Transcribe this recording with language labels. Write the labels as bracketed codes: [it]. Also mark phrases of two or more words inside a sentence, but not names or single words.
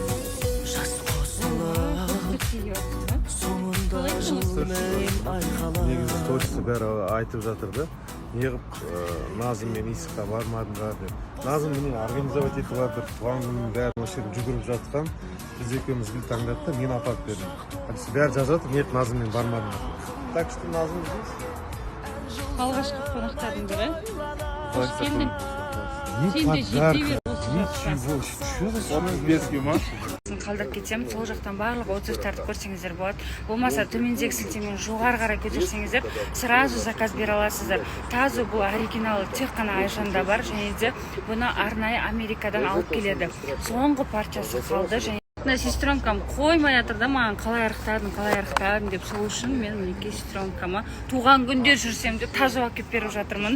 [kk] Негізі сторисі бәрі айтып жатырды. Неғып Назым мен Исыққа бармадыңдар деп. Назым мені организовать етіп жатыр. Туған күннің бәрі осы жерде жүгіріп жатқан. Біз екеуміз гүл таңдатты, мен апарып бердім. Бәрі жазып жатыр, нет, Назым мен бармадым. [ru] Так что Назым здесь. [kk] Алғашқы қонақтардың бірі. Қош келдің. [ru] Не подарка, ничего. Что за [kk] Беске ма? Қалдырып кетсем, сол жақтан барлық отзывтарды көрсеңіздер болады. Болмаса төмендегі сілтемен жоғары қарай көтерсеңіздер, сразу заказ бере аласыздар. Тазу бұл оригиналы тек қана Айжанда бар, және де бұны арнайы Америкадан алып келеді. Соңғы парчасы қалды, және сестренкам қоймай жатыр да маған қалай арықтадың деп, сол үшін мен мінекей сестренкама туған күнде жүрсем деп тазу әкеп беріп жатырмын.